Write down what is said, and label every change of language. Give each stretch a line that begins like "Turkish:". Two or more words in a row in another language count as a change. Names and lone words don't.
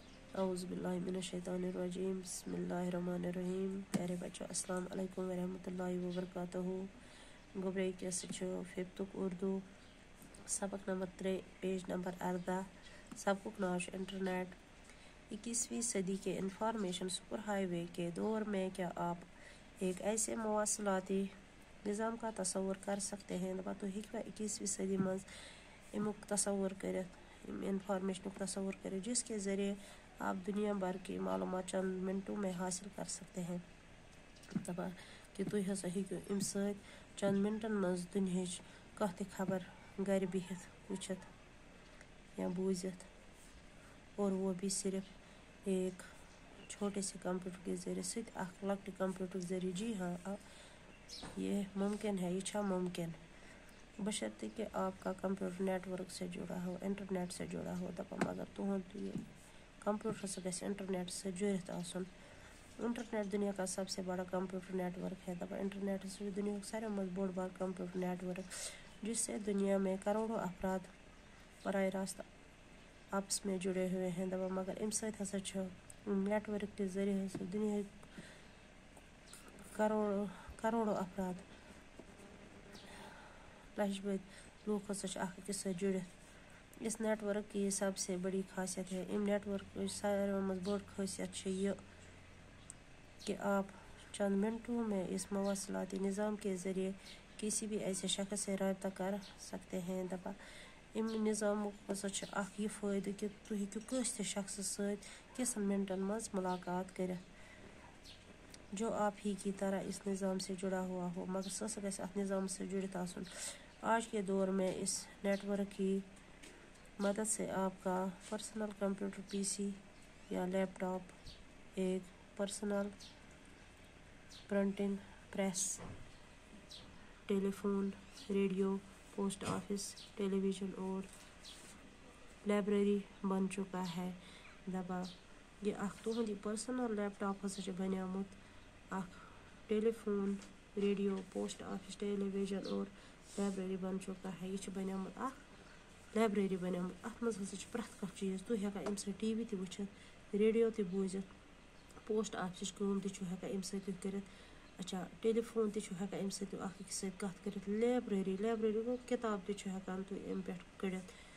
Arabic: اعوذ باللہ من الشیطان الرجیم بسم اللہ الرحمن الرحیم.
Urdu: پیارے بچوں
Arabic: السلام علیکم ورحمۃ اللہ وبرکاتہ.
Kashmiri: گوبرے کیس ففتک اردو سبق نمبر 3 پیج نمبر 18. سبقک ناو انٹرنیٹ.
Urdu: 21ویں صدی کے
English: information super highway
Urdu: کے دور میں کیا آپ ایک ایسے مواصلاتی نظام کا تصور کر سکتے ہیں
Kashmiri: تو ہیکوا 21ویں صدی مز امیک تصور کرت
Urdu: انفارمیشن تصور کرت جس کے ذریعے آپ دنیا بھر کی معلومات چند منٹوں میں حاصل کر سکتے ہیں.
Kashmiri: دپان کہ تھی ہسا ہیکو ام ست چند منٹن مز دنہچ کانہہ تہ خبر گھر بہت وچھت یا بوزت
Urdu: اور وہ بھی صرف ایک چھوٹے سے کمپیوٹر کے ذریعے
Kashmiri: ست اخ لکٹے کمپیوٹر کے ذریعے.
Urdu: جی ہاں یہ ممکن ہے.
Kashmiri: یہ چھا ممکن
Urdu: بشرطے کہ آپ کا کمپیوٹر نیٹ ورک سے جڑا ہو انٹرنیٹ سے جڑا ہو.
Kashmiri: دپان مگر تہد یہ کمپیوٹر سے گژھِ انٹرنیٹ سے جڑت آسن.
Urdu: انٹرنیٹ دنیا کا سب سے بڑا کمپیوٹر نیٹ ورک ہے.
Kashmiri: دپان انٹرنیٹ دنیا کا ساروی مز بوڑ بار کمپیوٹر نیٹ ورک
Urdu: جس سے دنیا میں کروڑوں افراد براہ راست آپس میں جڑے ہوئے ہیں.
Kashmiri: دپان مگر ام ست ہسا چھ نیٹ ورک کے ذریعے ہسا دنیا کروڑوں افراد لچھ بد لوگ ہسا چھ اخ أکس ست جڑت.
Urdu: اس نیٹ ورک کی سب سے بڑی خاصیت ہے.
Kashmiri: ام نیٹ ورک ساروی مز بوڑ خاصیت چھ
Urdu: یہ کہ آپ چند منٹوں میں اس مواصلاتی نظام کے ذریعے کسی بھی ایسے شخص سے رابطہ کر سکتے ہیں.
Kashmiri: دپان ام نظام ہسا چھ اخ یہ فائدہ کہ تھی ہیکو کٲنٛسہِ تہِ شخص ست کینٛژن منٹن مز ملاقات کرت
Urdu: جو آپ ہی کی طرح اس نظام سے جڑا ہوا ہو
Kashmiri: مگر سہ ہسا گژھِ اتھ نظام سے جڑت آسن.
Urdu: آج کے دور میں اس نیٹ ورک کی مدد سے آپ کا
English: personal computer PC
Urdu: یا لیپ ٹاپ ایک
English: personal printing press telephone radio post office television
Urdu: اور لائبریری بن چکا ہے.
Kashmiri: دپان یہ اخ تہند یہ
English: personal laptop
Kashmiri: ہسا چھ بنیومت اخ
English: telephone radio post office television
Urdu: اور لائبریری بن چکا ہے.
Kashmiri: یہ چھ بنیومت اخ لائبریری بنیومت. اتھ مز ہسا چھ پرٛٮ۪تھ کانٛہہ چیز تھی ہیکان ام ست ٹی وی تہ وچھت ریڈیو تہ بوزت پوسٹ آفسچ کٲم تہ چھو ہیکان ام ست کٔرِتھ. اچھا ٹیلی فون تہ چھو ہیکان ام ست اخ أکِس ست کتھ کٔرِتھ. لائبریری گوٚو کتاب تہ چھو ہیکان تھی ام پٮ۪ٹھ کٔڑِتھ.